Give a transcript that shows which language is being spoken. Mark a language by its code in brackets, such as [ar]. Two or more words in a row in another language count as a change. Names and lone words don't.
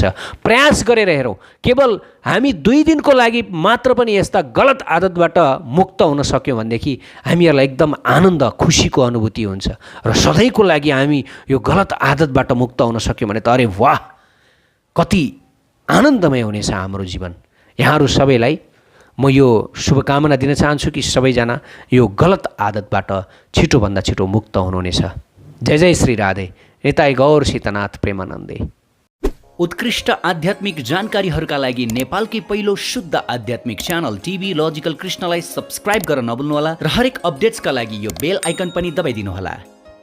[ne] प्रयास गरेर हेरौँ, केवल हामी 2 दिनको लागि मात्र पनि यस्ता गलत आदतबाट मुक्त हुन सक्यौँ भनेदेखि हामीहरूलाई एकदम आनन्द खुसीको अनुभूति हुन्छ र सधैँको लागि हामी यो गलत आदतबाट मुक्त हुन सक्यौँ भने त अरे वाह, कति आनन्दमय हुनेछ हाम्रो जीवन। यहाँहरू सबैलाई म यो शुभकामना दिन चाहन्छु कि सबैजना यो गलत आदतबाट छिटोभन्दा छिटो मुक्त हुनुहुनेछ। जय जय श्री राधे। निताई गौर सीतनाथ प्रेमानन्दे। उत्कृष्ट आध्यात्मिक जानकारीहरूका लागि नेपालकै पहिलो शुद्ध आध्यात्मिक च्यानल टिभी लजिकल कृष्णलाई सब्स्क्राइब गर्न नभुल्नुहोला र हरेक अपडेट्सका लागि यो [en] bell icon [ne] पनि दबाइदिनुहोला।